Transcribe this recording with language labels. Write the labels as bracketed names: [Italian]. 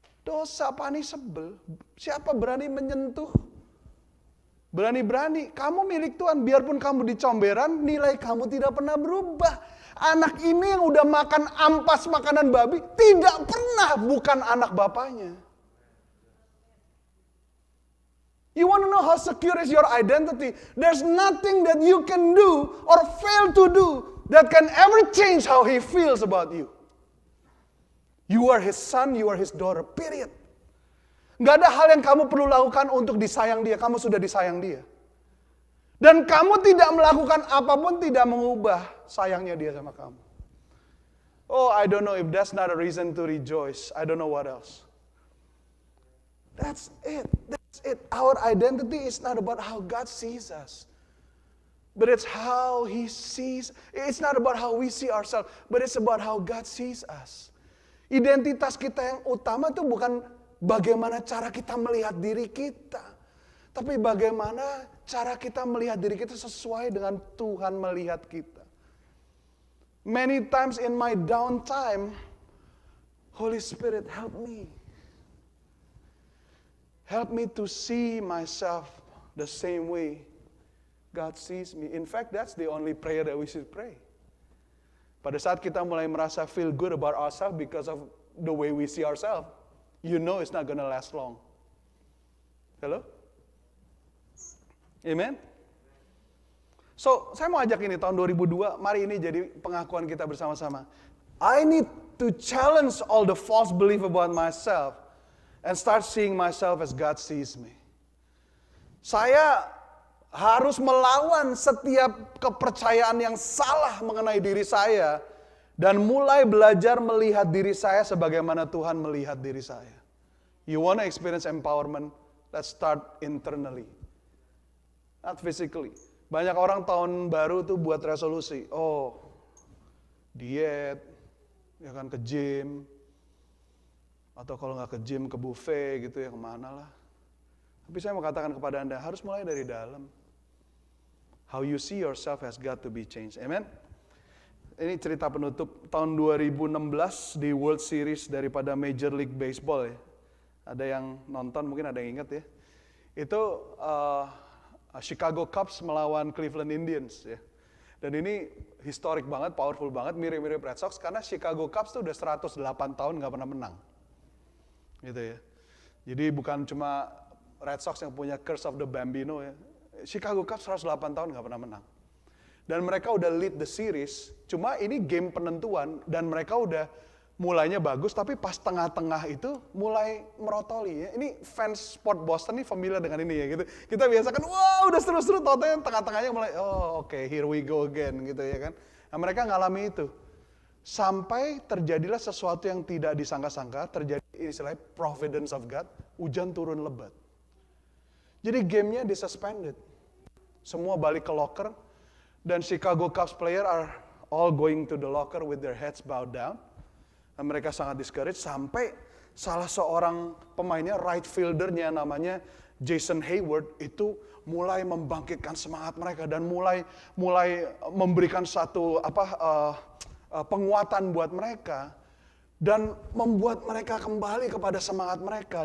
[Indonesian] Dosa punishable. Siapa berani menyentuh? Berani-berani. Kamu milik Tuhan. Biarpun kamu di comberan, nilai kamu tidak pernah berubah. Anak ini yang udah makan ampas makanan babi, tidak pernah bukan anak bapaknya. [English] You want to know how secure is your identity? There's nothing that you can do or fail to do that can ever change how he feels about you. You are his son, you are his daughter, period. [Indonesian] Gak ada hal yang kamu perlu lakukan untuk disayang dia, kamu sudah disayang dia. Dan kamu tidak melakukan apapun tidak mengubah sayangnya dia sama kamu. [English] Oh, I don't know if that's not a reason to rejoice. I don't know what else. That's it. That's it. Our identity is not about how God sees us. But it's how He sees. It's not about how we see ourselves. But it's about how God sees us. [Indonesian] Identitas kita yang utama itu bukan bagaimana cara kita melihat diri kita. Tapi bagaimana cara kita melihat diri kita sesuai dengan Tuhan melihat kita. [English] Many times in my downtime, Holy Spirit help me. Help me to see myself the same way God sees me. In fact, that's the only prayer that we should pray. Pada saat kita mulai merasa feel good about ourselves because of the way we see ourselves, you know it's not gonna last long. Hello? Amen? [Indonesian] So, saya mau ajak ini tahun 2002, mari ini jadi pengakuan kita bersama-sama. [English] I need to challenge all the false belief about myself and start seeing myself as God sees me. [Indonesian] Saya harus melawan setiap kepercayaan yang salah mengenai diri saya dan mulai belajar melihat diri saya sebagaimana Tuhan melihat diri saya. [English] You want to experience empowerment? Let's start internally. Not physically. [Indonesian] Banyak orang tahun baru tuh buat resolusi. Oh, diet, ya kan ke gym. Atau kalau nggak ke gym, ke buffet gitu ya kemana lah. Tapi saya mau katakan kepada Anda, harus mulai dari dalam. [English] How you see yourself has got to be changed. [Indonesian] Amen? Ini cerita penutup tahun 2016 di World Series daripada Major League Baseball ya. Ada yang nonton, mungkin ada yang ingat ya. Itu Chicago Cubs melawan Cleveland Indians ya. Dan ini historik banget, powerful banget, mirip-mirip Red Sox karena Chicago Cubs tuh udah 108 tahun nggak pernah menang. Gitu ya. Jadi bukan cuma Red Sox yang punya Curse of the Bambino ya. Chicago Cubs 108 tahun nggak pernah menang. Dan mereka udah lead the series, cuma ini game penentuan dan mereka udah mulainya bagus, tapi pas tengah-tengah itu mulai merotoli ya. Ini fans sport Boston nih familiar dengan ini ya gitu. Kita biasa kan, wow udah seru-seru, tau-tau tengah-tengahnya mulai, oh oke, here we go again gitu ya kan. Nah mereka ngalami itu. Sampai terjadilah sesuatu yang tidak disangka-sangka, terjadi istilahnya providence of God, hujan turun lebat. Jadi gamenya disuspended. [English] Semua balik ke locker, dan Chicago Cubs player are all going to the locker with their heads bowed down. [Indonesian] Dan mereka sangat discouraged sampai salah seorang pemainnya, right fieldernya namanya Jason Hayward itu mulai membangkitkan semangat mereka dan mulai memberikan satu penguatan buat mereka dan membuat mereka kembali kepada semangat mereka.